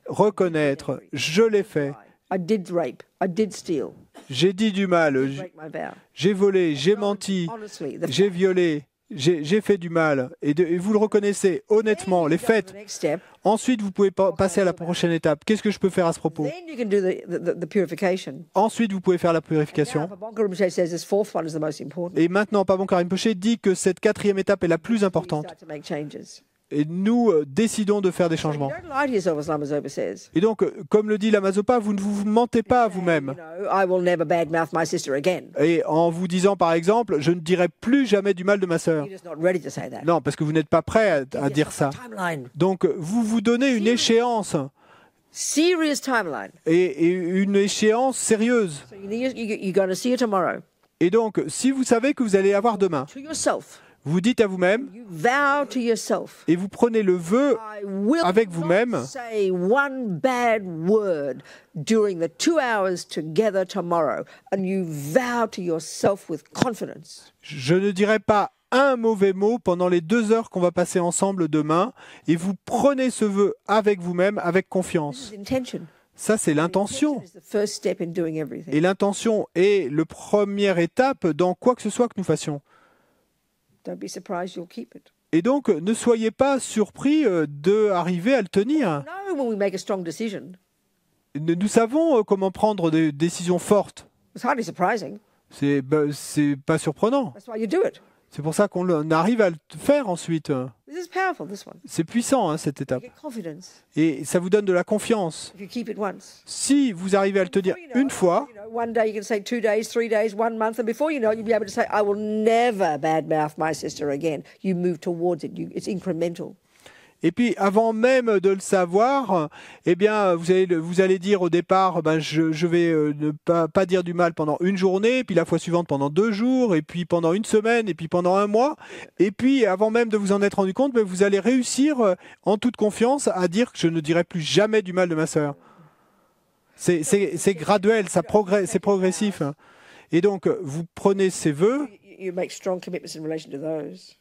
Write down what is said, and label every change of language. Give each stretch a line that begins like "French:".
French: Reconnaître, je l'ai fait.
English: I did rape. I did steal.
French: J'ai dit du mal,
English: Break my vow.
French: j'ai volé, j'ai menti,
English: Honestly,
French: j'ai violé, j'ai fait du mal. Et vous le reconnaissez honnêtement, les faits.
English: The next step.
French: Ensuite, vous pouvez passer à la prochaine étape. Qu'est-ce que je peux faire à ce propos?
English: Then you can do the purification.
French: Ensuite, vous pouvez faire la
English: Now,
French: purification.
English: Pabonka Rinpoche says this fourth one is the most important.
French: Et maintenant, Pabonka Rinpoche dit que cette quatrième étape est la plus
English: You
French: importante.
English: start to make changes.
French: Et nous décidons de faire des
English: So you
French: changements.
English: don't lie to yourself, as Lama Zopa says.
French: Et donc, comme le dit Lama Zopa, vous ne vous mentez pas à
English: You
French: vous-même.
English: know, I will never badmouth my sister again.
French: Et en vous disant, par exemple, je ne dirai plus jamais du mal de ma sœur.
English: You're just not ready to say that.
French: Non, parce que vous n'êtes pas prêt à dire ça.
English: Timeline.
French: Donc, vous vous donnez une échéance,
English: Serious timeline.
French: et une échéance sérieuse.
English: So you're going to see her tomorrow.
French: Et donc, si vous savez que vous allez avoir demain,
English: To yourself.
French: vous dites à vous-même,
English: You vow to yourself.
French: et vous prenez le vœu
English: I will
French: avec
English: not
French: vous-même,
English: say one bad word during the 2 hours together tomorrow. And you vow to yourself with confidence.
French: je ne dirai pas un mauvais mot pendant les 2 heures qu'on va passer ensemble demain, et vous prenez ce vœu avec vous-même, avec
English: This
French: confiance.
English: is intention.
French: Ça, c'est l'intention.
English: Intention is the first step in doing everything.
French: Et l'intention est la première étape dans quoi que ce soit que nous fassions.
English: Don't be surprised you'll keep it.
French: Et donc, ne soyez pas surpris d'arriver à le tenir.
English: No, when we make a strong decision,
French: Nous savons comment prendre des décisions fortes.
English: it's hardly surprising.
French: C'est pas surprenant.
English: That's why you do it.
French: C'est pour ça qu'on arrive à le faire ensuite.
English: This is powerful, this one.
French: C'est puissant, hein, cette
English: You
French: étape.
English: get confidence
French: Et ça vous donne de la confiance.
English: if you keep it once.
French: Si vous arrivez à le tenir
English: Before you know
French: une
English: it,
French: fois,
English: you know, one day you can say 2 days, 3 days, 1 month, and before you know it, you'll be able to say, I will never badmouth my sister again. You move towards it. It's incremental.
French: et puis avant même de le savoir, eh bien, vous allez dire au départ, ben, je vais ne pas dire du mal pendant une journée, puis la fois suivante pendant 2 jours, et puis pendant une semaine, et puis pendant un mois. Et puis, avant même de vous en être rendu compte, ben, vous allez réussir en toute confiance à dire que je ne dirai plus jamais du mal de ma sœur. C'est graduel, c'est progressif. Et donc, vous prenez ces vœux,
English: You make strong commitments in relation to those.